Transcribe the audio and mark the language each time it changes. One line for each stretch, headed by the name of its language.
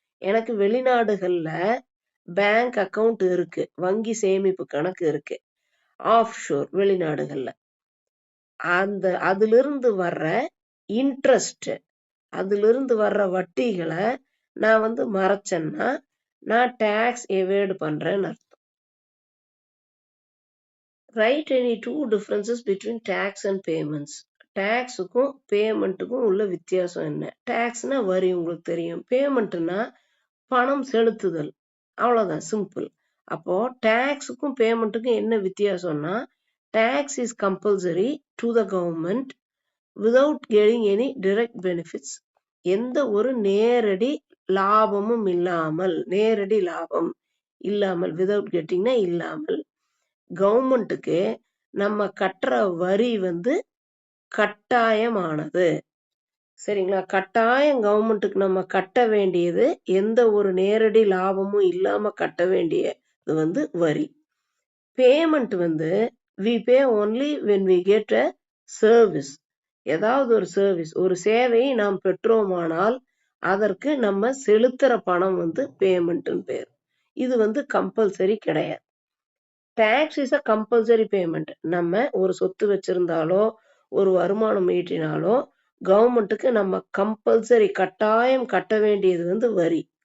Tamil: எனக்கு வெளிநாடுகள்ல bank account இருக்கு, வங்கி சேமிப்பு கணக்கு இருக்கு ஆஃப் ஷோர் வெளிநாடுகள்ல. அதுல இருந்து வர்ற இன்ட்ரெஸ்ட், அதுல இருந்து வர்ற வட்டிகளை நான் வந்து மறைச்சேன்னா நான் டாக்ஸ் எவேட் பண்றேன்னு அர்த்தம்.
English: Write any two differences between tax and payments.
Tamil: டாக்ஸுக்கும் பேமெண்ட்டுக்கும் உள்ள வித்தியாசம் என்ன? டாக்ஸ்னா வரி, உங்களுக்கு தெரியும். பேமெண்ட்னா பணம் செலுத்துதல், அவ்வளவுதான், சிம்பிள். அப்போ டாக்ஸுக்கும் பேமெண்ட்டுக்கும் என்ன வித்தியாசம்னா,
English: Tax is compulsory to the government without getting any direct benefits.
Tamil: எந்த ஒரு நேரடி லாபமும் இல்லாமல், நேரடி லாபம் இல்லாமல், விதவுட் கெட்டிங்னா இல்லாமல், கவர்மெண்ட்டுக்கு நம்ம கட்டுற வரி வந்து கட்டாயமானது. சரிங்களா? கட்டாயம் கவர்மெண்ட்டுக்கு நம்ம கட்ட வேண்டியது, எந்த ஒரு நேரடி லாபமும் இல்லாம கட்ட வேண்டியது வந்து வரி. பேமெண்ட் வந்து
English: we pay only when we get a service.
Tamil: ஏதாவது ஒரு சர்வீஸ், ஒரு சேவையை நாம் பெற்றோமானால் அதற்கு நம்ம செலுத்துற பணம் வந்து பேமெண்ட்னு பேர். இது வந்து கம்பல்சரி கிடையாது.
English: Tax is a compulsory payment.
Tamil: நம்ம ஒரு சொத்து வச்சிருந்தாலோ ஒரு வருமானம் ஈட்டினாலோ கவர்மெண்ட்டுக்கு நம்ம கம்பல்சரி கட்டாயம் கட்ட வேண்டியது வந்து வரி.